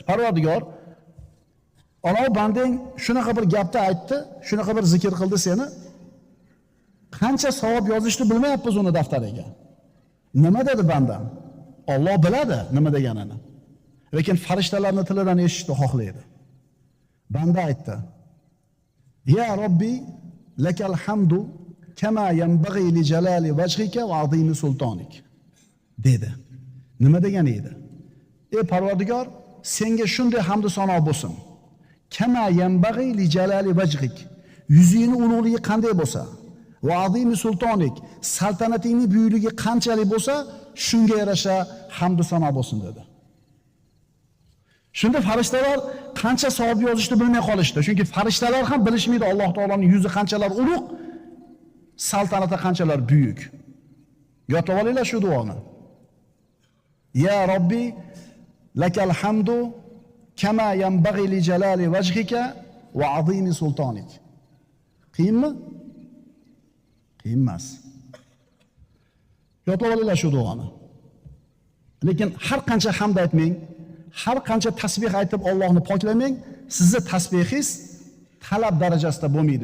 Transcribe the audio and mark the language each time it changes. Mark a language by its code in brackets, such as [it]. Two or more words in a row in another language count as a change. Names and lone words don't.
[uz] Parvardigor, ana bandang shunaqa bir gapni aytdi, shunaqa bir zikr qildi seni. Qancha savob yozishni bilmayapmiz uni daftariga. Nima dedi bandam? Alloh biladi nima deganini. Lekin farishtalarning tilidan eshitishni xohlaydi. Banda aytdi: [ar] "يا رب لك الحمد كما ينبغي لجلال وجهك وعظيم سلطانك." [uz] dedi. Nima degani edi? Ey Parvardigor, senga shunday hamd va sano bo'lsin. [ar] كما ينبغي لجلال وجهك. [uz] Yuzingning ulug'ligi qanday bo'lsa, [ar] وعظيم سلطانك, [uz] saltanatingning buyukligi qanchalik bo'lsa, shunga yarasha hamd va sano bo'lsin dedi. Shunda farishtalar qancha savob yozishni bilmay qolishdi. Chunki farishtalar ham bilishmaydi Alloh taoloning yuzi qanchalar ulug', saltanati qanchalar buyuk. Yodlab olinglar shu duoni. [ar] يا رب لك الحمد كما ينبغي لجلال وجهك وعظيم سلطانك. [uz] Qiyinmi? Qiyin emas. Yodlab olinglar shu duoni. Lekin har qancha hamd aytmang, har qancha tasbih aytib Allohni poklamang, sizning tasbihingiz talab darajasida bo'lmaydi.